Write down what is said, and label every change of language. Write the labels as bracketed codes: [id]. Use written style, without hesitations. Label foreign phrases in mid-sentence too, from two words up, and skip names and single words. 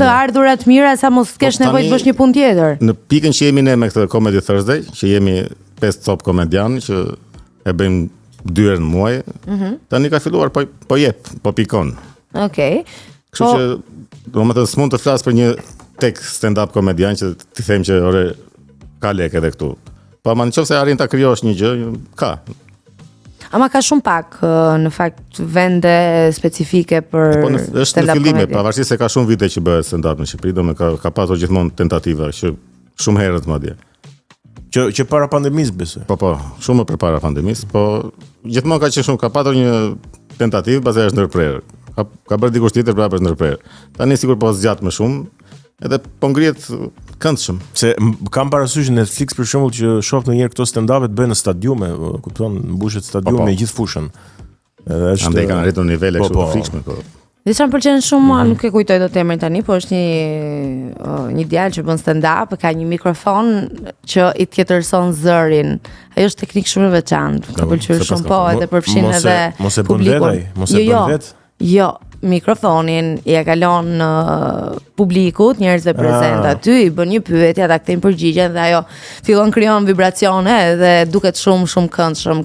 [sq] Të ardhura të mira sa mos kesh nevojë të bësh një punë tjetër. Në pikën që jemi ne me këtë Comedy Thursday, që jemi 5 top komedian që e bëjmë 2 herë në muaj. Tani ka filluar po jep, po pikon. Okej. Kështu që domethënë s'mund të flas për një tek stand-up komedian që ti them që ore ka lekë edhe këtu. Po ama nëse arrin ta krijosh një gjë, ka. Ama ka shumë pak në fakt vende specifike për është në fillime, pavarësisht se ka shumë vite që bëhet stand-up në Shqipëri, domethënë ka pasur gjithmonë tentativa që shumë herët madje. Që para pandemisë besoj. Po, shumë më përpara pandemisë, po gjithmonë ka qenë shumë, ka pasur një tentativë, pastaj është ndërprerë. Ka bërë dikush tjetër prapë është ndërprerë. Tani sikur po zgjat më shumë, edhe po ngrihet këndshëm. Se kam parasysh Netflix për shembull që shoh ndonjëherë këto stand-upet bëhen në stadiume, kupton, mbushet stadiumi me gjithë fushën. Edhe është andaj kanë arritur nivele kështu të frikshme, po. Disa më pëlqen shumë, nuk e kujtoj dot emrin tani, po është një djalë që bën stand-up, ka një mikrofon që i tjetërson zërin. Ajo është teknikë shumë e veçantë. Ka pëlqyer shumë, po, edhe përfshin edhe mos e bën vetë, mos e bën vetë. Jo, mikrofonin i e kalon publikut, njerëzve prezent aty, i bën një pyetje, ata kthejnë përgjigjen dhe ajo fillon krijon vibracione dhe duket shumë këndshëm.